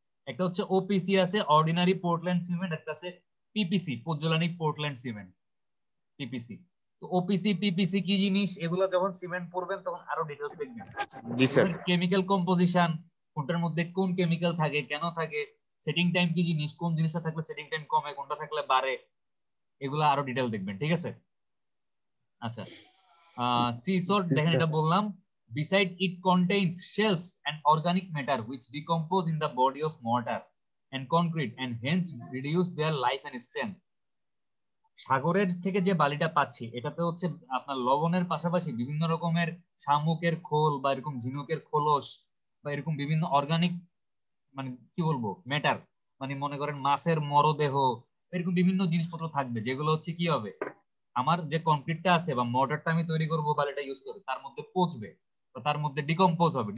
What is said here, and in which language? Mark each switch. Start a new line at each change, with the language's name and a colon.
Bangla: একটা হচ্ছে ওপিসি আছে, অর্ডিনারি পোর্টল্যান্ড সিমেন্ট, একটা আছে পিপিসি, পোজ্জোলানিক পোর্টল্যান্ড সিমেন্ট, পিপিসি। তো ওপিসি পিপিসি কি জিনিস, এগুলো যখন সিমেন্ট পড়বেন তখন আরো ডিটেইলস দেখবেন। জি স্যার। কেমিক্যাল কম্পোজিশন, কোনটার মধ্যে কোন কেমিক্যাল থাকে, কেন থাকে, সেটিং টাইম কি জিনিস, কোন জিনিসটা থাকলে সেটিং টাইম কমে, কোনটা থাকলে বাড়ে, এগুলো আরো ডিটেইল দেখবেন। ঠিক আছে আচ্ছা, সি সল্ট দেখেন, এটা বললাম,
English: beside it contains shells and organic matter which decompose in the body of mortar and concrete and hence reduce their life and strength.
Bangla: সাগরের থেকে যে বালিটা পাচ্ছি এটাতে হচ্ছে আপনার লবণের পাশাপাশি বিভিন্ন রকমের শামুকের খোল বা এরকম ঝিনুকের খোলস বা এরকম বিভিন্ন অর্গানিক মানে কি বলবো ম্যাটার, মানে মনে করেন মাছের মরদেহ, এরকম বিভিন্ন জিনিসপত্র থাকবে, যেগুলো হচ্ছে কি হবে আমার যে কংক্রিটটা আছে বা মর্টারটা আমি তৈরি করবো বালিটা ইউজ করে তার মধ্যে পচবে, তার মধ্যে ডিকম্পোজ হবে।